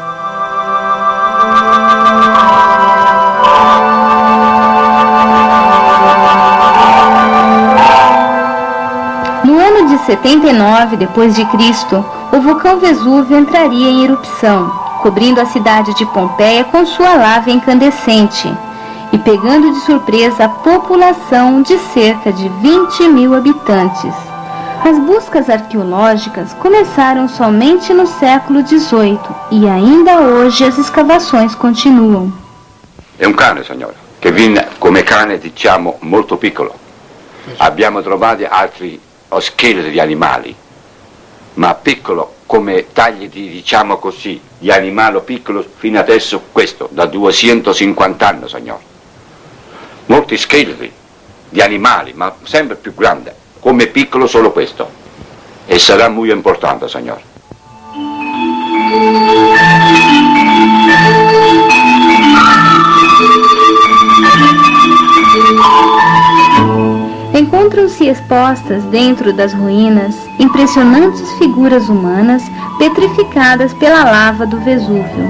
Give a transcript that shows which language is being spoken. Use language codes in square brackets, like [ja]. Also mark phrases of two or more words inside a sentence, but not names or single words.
[pt] No ano de 79 d.C., o vulcão Vesúvio entraria em erupção, cobrindo a cidade de Pompeia com sua lava incandescente e pegando de surpresa a população de cerca de 20.000 habitantes. As buscas arqueológicas começaram somente no século XVIII e ainda hoje as escavações continuam. [it] È un cane, signora, che viene come cane, diciamo, molto piccolo. Abbiamo trovato altri scheletri di animali, ma piccolo come tagli di, diciamo così, di animale piccolo fino adesso questo, da 250 anni, signora. Molti scheletri di animali, ma sempre più grande, come piccolo solo questo. E sarà molto importante, signora. [pt] Encontram-se expostas dentro das ruínas impressionantes figuras humanas petrificadas pela lava do Vesúvio.